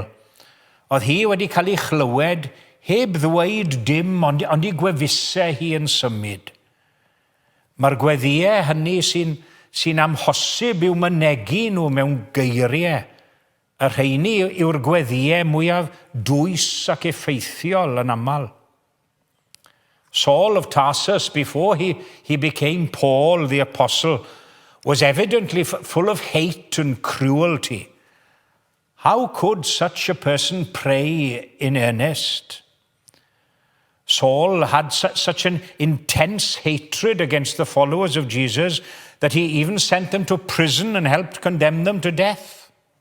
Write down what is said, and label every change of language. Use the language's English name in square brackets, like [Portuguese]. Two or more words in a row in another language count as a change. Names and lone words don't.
[Welsh] Oedd hi wedi cael ei chlywed heb ddweud dim, ond I gwefusau hi yn symud. Mae'r gweddiau hynny sy'n amhosib i'w mynegu nhw mewn geiriau. Y rheini yw'r gweddiau mwyaf dwys ac effeithiol yn aml. [English] Saul of Tarsus, before he became Paul the Apostle, was evidently full of hate and cruelty. How could such a person pray in earnest? Saul had such an intense hatred against the followers of Jesus that he even sent them to prison and helped condemn them to death.